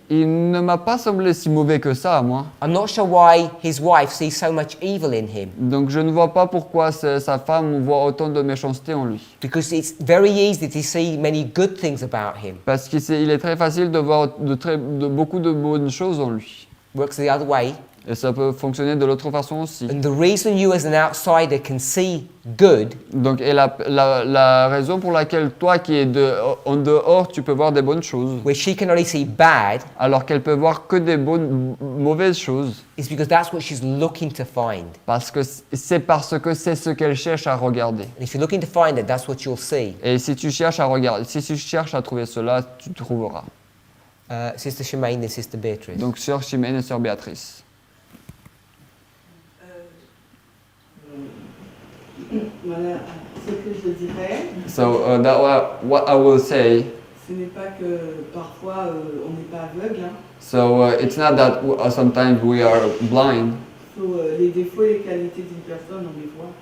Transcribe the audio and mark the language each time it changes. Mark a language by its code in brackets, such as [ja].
[fr] il ne m'a pas semblé si mauvais que ça à moi. [en] I'm not sure why his wife sees so much evil in him. [fr] Donc je ne vois pas pourquoi sa femme voit autant de méchanceté en lui. [en] Because it's very easy to see many good things about him. [fr] Parce qu'il est très facile de voir beaucoup de bonnes choses en lui. [en] Works the other way. [fr] Et ça peut fonctionner de l'autre façon aussi. [en] And the reason you as an outsider can see good [fr] Donc, et la raison pour laquelle toi qui es en dehors, tu peux voir des bonnes choses, [en] where she can only see bad [fr] alors qu'elle peut voir que des mauvaises choses, [en] is because that's what she's looking to find. [fr] parce que c'est ce qu'elle cherche à regarder. [en] And if you're looking to find it, that's what you'll see. [fr] Et si tu cherches à regarder, si tu cherches à trouver cela, tu trouveras. [en] Sister Shemaine and Sister Beatrice. [fr] Donc, sœur Chimène et sœur Béatrice. Voilà, ce que je dirais, [en] So what I will say. [fr] ce n'est pas que parfois on n'est pas aveugle. Hein. [en] So it's not that sometimes we are blind. [fr] Les défauts et les qualités d'une personne, on les voit.